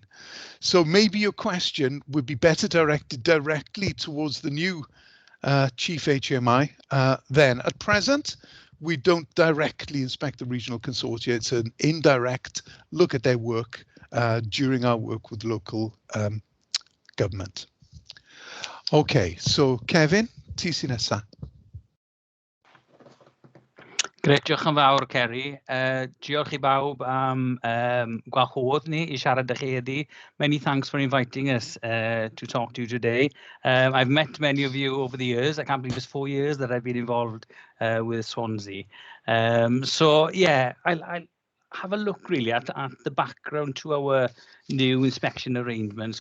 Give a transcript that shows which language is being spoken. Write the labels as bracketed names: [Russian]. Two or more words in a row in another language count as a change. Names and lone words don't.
[English] So maybe your question would be better directed directly towards the new chief HMI then. At present, we don't directly inspect the regional consortia. It's an indirect look at their work during our work with local government. [Welsh] Okay, so Kevin, ti sy'n nesa. Grêt, diolch yn fawr, Ceri. Diolch I bawb am gwahodd ni I siarad â chi heddi. [English] Many thanks for inviting us to talk to you today. I've met many of you over the years. I can't believe it's 4 years that I've been involved with Swansea. So yeah, I'll have a look really at the background to our new inspection arrangements.